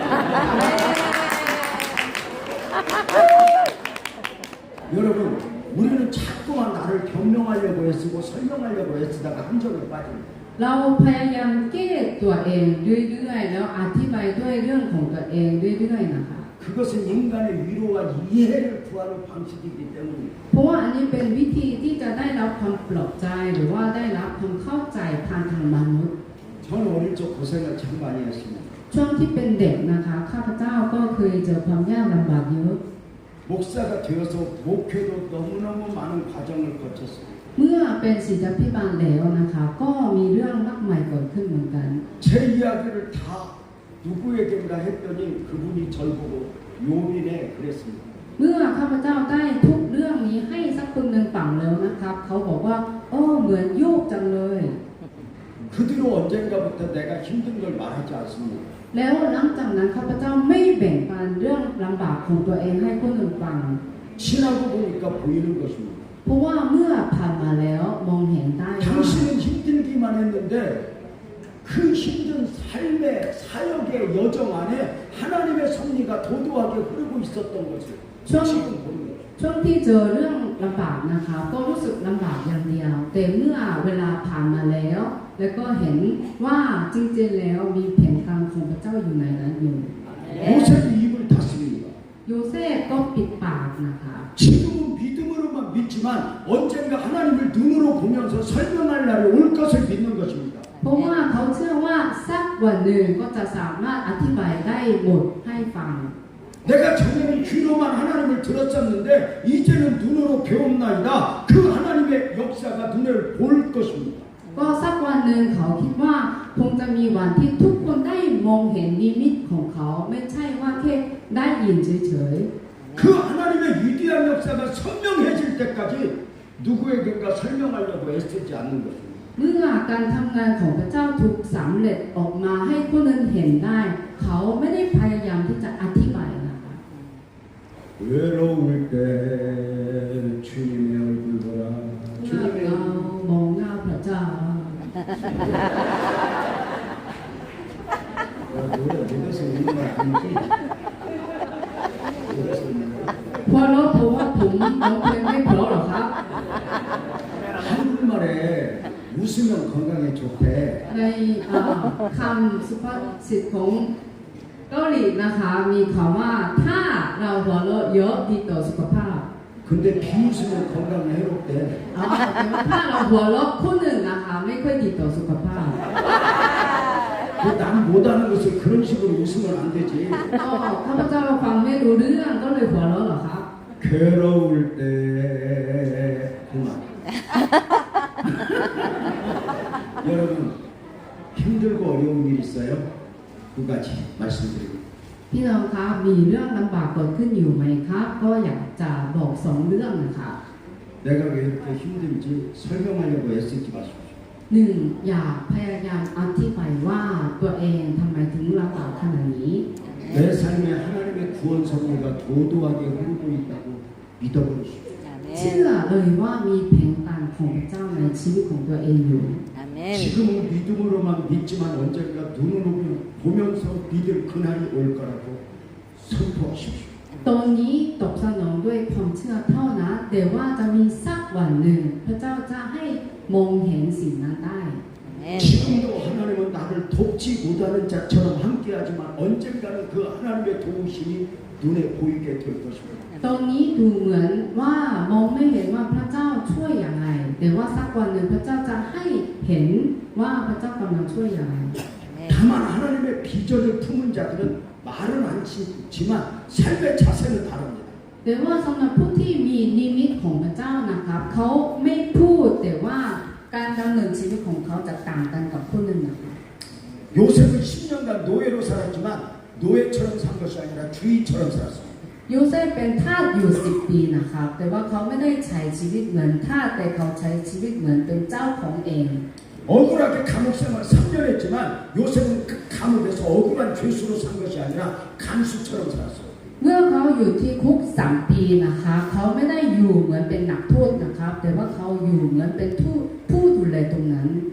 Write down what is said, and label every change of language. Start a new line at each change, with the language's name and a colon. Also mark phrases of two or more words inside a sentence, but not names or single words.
Korean: 여러분, 우리는 자꾸만 나를 변명하려고 애쓰고 설명하려고 애쓰다가 함정에 빠집니다.
Thai: ๆเราพยายามแก้ตัวเองเรื่อยๆแล้วอธิบายด้วยเรื่องของตัวเองเรื่อยๆนะคะ
Korean: 그것은 인간의 위로와 이해를 구하는 방식이기 때문에
Thai: เพราะว่าอันนี้เป็นวิธีที่จะได้รับความปลอบใจหรือว่าได้รับความเข้าใจผ่านทางมนุษย์
Korean: 저는 어릴 적 고생을 참 많이 했습니다.
Thai: ช่วงที่เป็นเด็กนะคะข้าพเจ้าก็เคยเจอความยากลำบากเยอะ
Korean: 목사가 되어서 목회도 너무너무 많은 과정을 거쳤습니다.
Thai: เมื่อเป็นศิษยาภิบาลแล้วนะคะก็มีเรื่องมากมายเกิดขึ้นเหมือนกัน
Korean: 제 이야기를 다 누구에게인가 했더니 그분이 절 보고 요빈에 그랬습니다.
Thai: เมื่อข้าพเจ้าได้ทุกเรื่องนี้ให้สักคนหนึ่งฟังแล้วนะครับเขาบอกว่าโอ้เหมือนโยกจังเลย
Korean: 그 뒤로 언젠가부터 내가 힘든 걸 말하지 않습니다.
Thai: แล้วหลังจากนั้นข้าพเจ้าไม่แบ่งปันเรื่องลำบากของตัวเองให้คนอื่นฟัง
Korean: 지나고 보니까 보이는 것입니다.
Thai: เพราะว่าเมื่อผ่านมาแล้วมองเห็นได้ว่า
Korean: 당신은 힘들기만 했는데 그 힘든 삶의 사역의 여정 안에 하나님의 섭리가 도도하게 흐르고 있었던 것을 지금 보는 거예요.
Thai: ช่วงที่เจอเรื่องลำบากนะคะก็รู้สึกลำบากอย่างเดียว แต่เมื่อเวลาผ่านมาแล้ว แล้วก็เห็นว่าจริงๆแล้วมีแผนการของพระเจ้าอยู่ในนั้นอยู่
Korean: 요셉이 입을 닫습니다.
Thai: โยเซฟก็ปิดปากนะคะ
Korean: 지금은 믿음으로만 믿지만 언젠가 하나님을 눈으로 보면서 설명할 날이 올 것을 믿는 것입니다.
Thai: เพราะว่าเขาเชื่อว่าสักวันหนึ่งก็จะสามารถอธิบายได้หมดให้ฟัง
Korean: 내가 전에는 귀로만 하나님을 들었었는데 이제는 눈으로 배움나이다. 그 하나님의 역사가 눈을 볼 것입니다.
Thai: ก็สักวันหนึ่งเขาคิดว่าคงจะมีวันที่ทุกคนได้มองเห็นนิมิตของเขาไม่ใช่ว่าแค่ได้ยินเฉย
Korean: 그 하나님의 위대한 역사가 선명해질 때까지 누구에게인가 설명하려고 애쓰지 않는 것입니다.
Thai: ๆเมื่อการทำงานของพระเจ้าถูกสำเร็จออกมาให้คนอื่นเห็นได้ เขาไม่ได้พยายามที่จะอธิบายนะคะ
Korean: 외로울 때 주님의 얼굴 보라.
Thai: เมื่อเรามองหน้าพระเจ้า
Korean: 노래 어디서 우는 말 아니지? 어디서 우는 말?
Thai: เพราะเราเพราะว่าผมร้องเพลงไม่เพราะหรอครับ
Korean: 한국말에 웃으면 건강에 좋대.
Thai: ในคำสุภาษิตของเกาหลีนะคะมีคำว่าถ้าเราหัวเราะเยอะดีต่อสุขภาพ
Korean: 근데 비웃으면 건강에 해롭대.
Thai: ถ้าเราหัวเราะคนหนึ่งนะคะไม่ค่อยดีต่อสุขภาพ
Korean: 남 못하는 것을 그런 식으로 웃으면 안 되지.
Thai: ก็ข้าพเจ้าฟังไม่รู้เรื่องก็เลยหัวเราะเหรอครับ
Korean: 괴로울 때 그만. 여러분 힘들고 어려운 일 있어요? 두 가지 말씀드립니다.
Thai: พี่น้องครับมีเรื่องลำบากเกิดขึ้นอยู่ไหมครับ ก็อยากจะบอกสองเรื่องนะคะ
Korean: 내가 왜 이렇게 힘든지 설명하려고 애쓰지 마십시오.
Thai: หนึ่งอยากพยายามอธิบายว่าตัวเองทำไมถึงลำบากขนาดนี้
Korean: 내 삶에 하나님의 구원 섭리가 도도하게 흐르고 있다고 믿어보십시오.
Thai: เชื่อเลยว่ามีแผนการของพระเจ้าในชีวิตของตัวเองอยู่
Korean: 아멘. 지금은 믿음으로만 믿지만 언젠가 눈으로 보면서 믿을 그날이 올 거라고 선포하십시오.
Thai: ตอนนี้ตอบสนองด้วยความเชื่อเท่านั้นแต่ว่าจะมีสักวันหนึ่ง พระเจ้าจะให้มองเห็นสิ่งนั้นได้
Korean: 아멘. 지금도 하나님은 나를 돕지 못하는 자처럼 함께하지만 언젠가는 그 하나님의 도우심이 눈에 보이게 될 것입니다.
Thai: ตรงนี้ดูเหมือนว่ามองไม่เห็นว่าพระเจ้าช่วยอย่างไรแต่ว่าสักวันหนึ่งพระเจ้าจะให้เห็นว่าพระเจ้ากำลังช่วยอย่างไร
Korean: 다만 하나님의 비전을 품은 자들은 말은 않지만 삶의 자세는 다릅니다.
Thai: แต่ว่าสำหรับผู้ที่มีนิมิตของพระเจ้านะครับเขาไม่พูดแต่ว่าการดำเนินชีวิตของเขาจะต่างกันกับผู้อื่นนะคะ
Korean: 요셉은 10년간 노예로 살았지만 노예처럼 산 것이 아니라 주인처럼 살았습니다.
Thai: โยเซฟเป็นทาสอยู่10 ปีนะครับแต่ว่าเขาไม่ได้ใช้ชีวิตเหมือนทาสแต่เขาใช้ชีวิตเหมือนเป็นเจ้าของเอง
Korean: 억울하게 감옥 생활 3년 했지만 요셉은 그 감옥에서 억울한 죄수로 산 것이 아니라 간수처럼 살았어요.
Thai: เมื่อเขาอยู่ที่คุก3 ปีนะคะเขาไม่ได้อยู่เหมือนเป็นนักโทษนะครับแต่ว่าเขาอยู่เหมือนเป็นผู้ดูแลตรงนั้น